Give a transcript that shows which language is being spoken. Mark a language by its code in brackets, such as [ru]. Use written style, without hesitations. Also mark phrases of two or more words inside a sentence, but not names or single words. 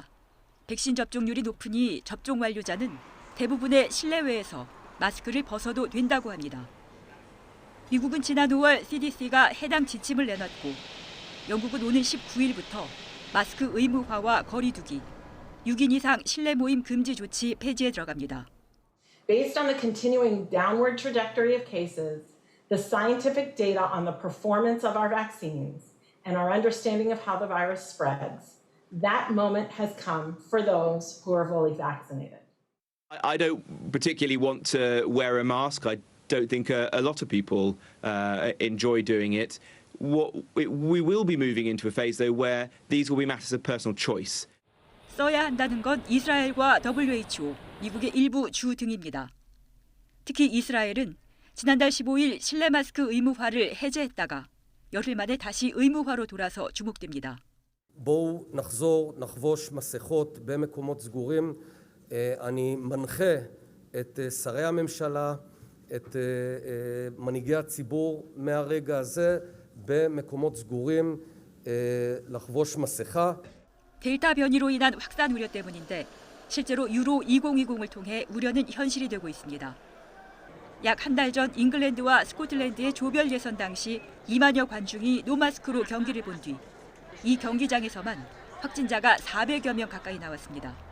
[ko] 백신 접종률이 높으니 접종 완료자는 대부분의 실내외에서 마스크를 벗어도 된다고 합니다. 미국은 지난 5월 CDC가 해당 지침을 내놨고 영국은 오는 19일부터 마스크 의무화와 거리 두기, 6인 이상 실내 모임 금지 조치 폐지에 들어갑니다. [en] Based on the continuing downward trajectory of cases, the scientific data on the performance of our vaccines, and our understanding of how the virus spreads, that moment has come for those who are fully vaccinated. I don't particularly want to wear a mask. I don't think a lot of people enjoy doing it. We will be moving into a phase, though, where these will be matters of personal choice. [ko] 써야 한다는 건 이스라엘과 WHO, 미국의 일부 주 등입니다. 특히 이스라엘은 지난달 15일 실내 마스크 의무화를 해제했다가 열흘 만에 다시 의무화로 돌아서 주목됩니다. [he] בואו נחזור, נחבוש מסכות במקומות סגורים. אני מנחה את שרי הממשלה, את מנהיגי הציבור מהרגע הזה במקומות סגורים לחבוש מסכה. [ko] 델타 변이로 인한 확산 우려 때문인데 실제로 유로 2020을 통해 우려는 현실이 되고 있습니다. 약 한 달 전 잉글랜드와 스코틀랜드의 조별 예선 당시 2만여 관중이 노마스크로 경기를 본 뒤 이 경기장에서만 확진자가 400여 명 가까이 나왔습니다.